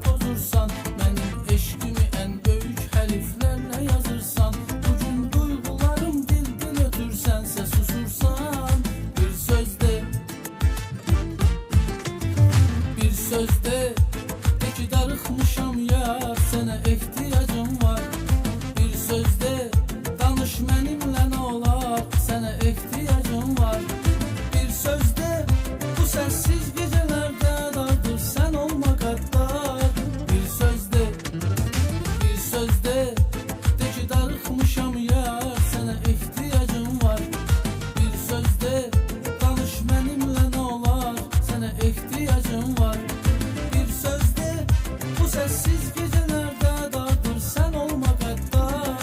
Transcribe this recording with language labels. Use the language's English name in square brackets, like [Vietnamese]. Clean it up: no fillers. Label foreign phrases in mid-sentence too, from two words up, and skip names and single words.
[Turkish] pozursan, benim eşkimi en büyük harflerle yazırsan, bugün duygularım dilden ötürsense susursan, bir sözde de ki [Azerbaijani] darıxmışam yar, sənə ehtiyacım var. Bir sözde danış mənimlə nə olar, sənə ehtiyacım var. [Turkish] Bir sözde bu sessiz gecelerde dardır [Azerbaijani] sen olma qəddar. Bir sözde de ki darıxmışam yar, sənə ehtiyacım var. Bir sözde danış mənimlə nə olar, sənə ehtiyacım var. [Turkish] Bir sözde bu sessiz gecelerde dardır [Azerbaijani] sen olma qəddar.